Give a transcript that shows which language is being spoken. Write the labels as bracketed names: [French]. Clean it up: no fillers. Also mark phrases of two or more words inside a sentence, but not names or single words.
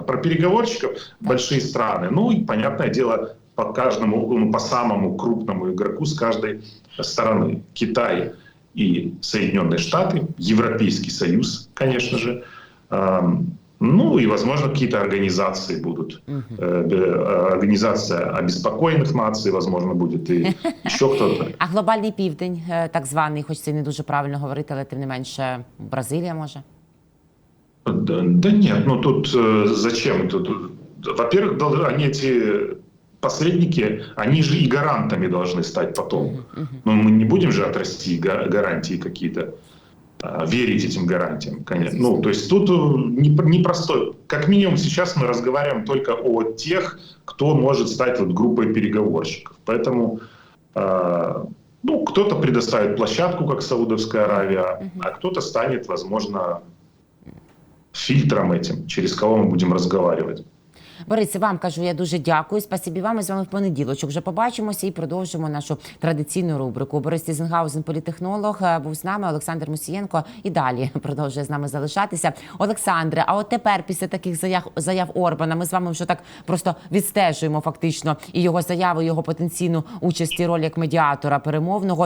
[Russian] Про переговорщиков большие страны. И понятное дело, по каждому, по самому крупному игроку с каждой стороны. Китай и Соединенные Штаты, Европейский Союз, конечно же. И, возможно, какие-то организации будут. Организация обеспокоенных наций, возможно, будет и [Ukrainian] ще хтось. А глобальний південь, так званий, хоч це не дуже правильно говорити, але тим не менше, Бразилія може? [Russian] Да нет, тут зачем? Во-первых, они эти посредники, они же и гарантами должны стать потом. Мы не будем же от России гарантии какие-то верить этим гарантиям, конечно. То есть тут непростой. Как минимум сейчас мы разговариваем только о тех, кто может стать группой переговорщиков. Поэтому кто-то предоставит площадку, как Саудовская Аравия, а кто-то станет, возможно, фильтром этим, через кого мы будем разговаривать. [Ukrainian] Борисе, вам кажу, я дуже дякую. Спасибі вам. Ми з вами в понеділочок вже побачимося і продовжимо нашу традиційну рубрику. Борис Тізенгаузен, політтехнолог, був з нами, Олександр Мусієнко і далі продовжує з нами залишатися. Олександре, а от тепер після таких заяв Орбана ми з вами вже так просто відстежуємо фактично і його заяву, його потенційну участь і роль як медіатора перемовного.